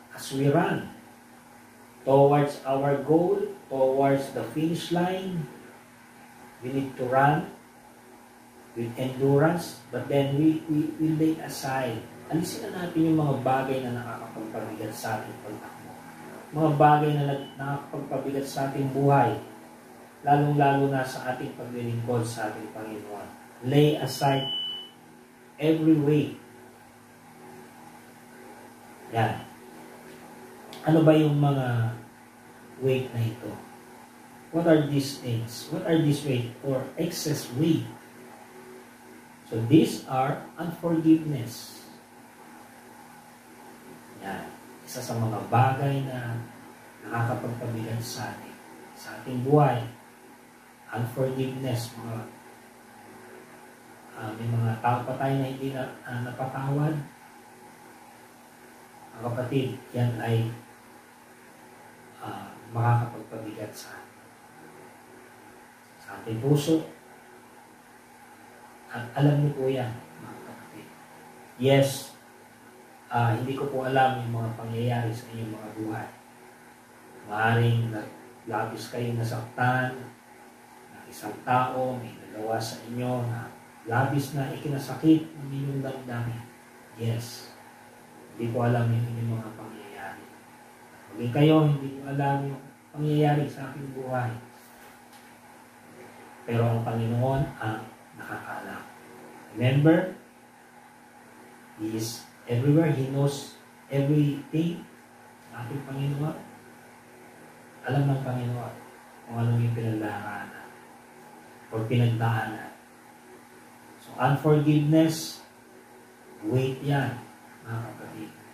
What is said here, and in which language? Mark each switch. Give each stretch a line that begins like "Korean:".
English: As we run towards our goal, towards the finish line, we need to run with endurance, but then we lay aside.
Filipino: Alisin na natin yung mga bagay na nakakapagpabigat sa ating pagtakbo. Mga bagay na nakakapagpabigat sa ating buhay, lalong-lalo na sa ating paglilingkod sa ating Panginoon.
English: Lay aside every weight.
Filipino: Yan. Ano ba yung mga weight na ito?
English: What are these things? What are these weight or excess weight? So these are unforgiveness.
Filipino: Yan. Isa sa mga bagay na nakakapagpabigat sa ating buhay.
English: Unforgiveness.
Filipino: May mga tao pa tayo na hindi napatawad. Mga kapatid, yan ay makakapagpabigat sa ating puso. At alam niyo po yan, mga kapatid. Yes, hindi ko po alam yung mga pangyayari sa inyong mga buhay. Maaaring labis kayong nasaktan, na isang tao may nagawa sa inyo na labis na ikinasakit ng inyong damdamin. Yes, hindi ko alam yung inyong mga pangyayari. Maging kayo, hindi ko alam yung pangyayari sa aking buhay. Pero ang Panginoon ang nakakaalam.
English: Remember, He is everywhere. He knows everything.
Filipino: Ating Panginoon. Alam ng Panginoon kung anong yung pinagdaanan o pinagdaanan. So, unforgiveness, weight yan, mga kapatid.